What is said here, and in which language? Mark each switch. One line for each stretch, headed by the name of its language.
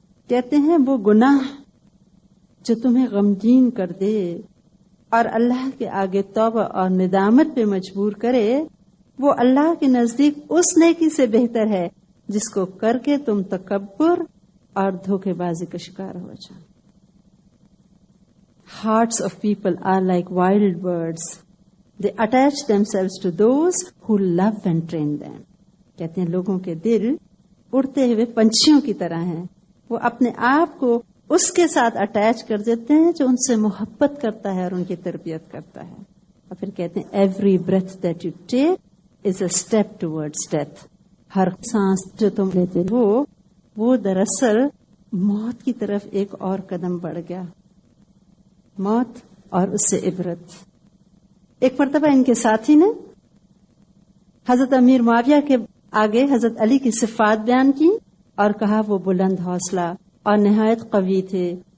Urdu: کہتے ہیں وہ گناہ جو تمہیں غمگین کر دے اور اللہ کے آگے توبہ اور ندامت پہ مجبور کرے وہ اللہ کے نزدیک اس نیکی سے بہتر ہے جس کو کر کے تم تکبر اور دھوکے بازی کا شکار ہو جاؤ.
English: Hearts of people are like wild birds. They attach themselves to those who love and train them.
Urdu: کہتے ہیں لوگوں کے دل اڑتے ہوئے پنچھیوں کی طرح ہیں. وہ اپنے آپ کو اس کے ساتھ اٹیچ کر دیتے ہیں جو ان سے محبت کرتا ہے اور ان کی تربیت کرتا ہے. اور پھر کہتے ہیں
English: every breath that you take is a step towards death.
Urdu: ہر سانس جو تم لیتے ہو وہ دراصل موت کی طرف ایک اور قدم بڑھ گیا. موت اور اس سے عبرت. ایک مرتبہ ان کے ساتھی نے حضرت امیر معاویہ کے آگے حضرت علی کی صفات بیان کی اور کہا وہ بلند حوصلہ اور نہایت قوی تھے،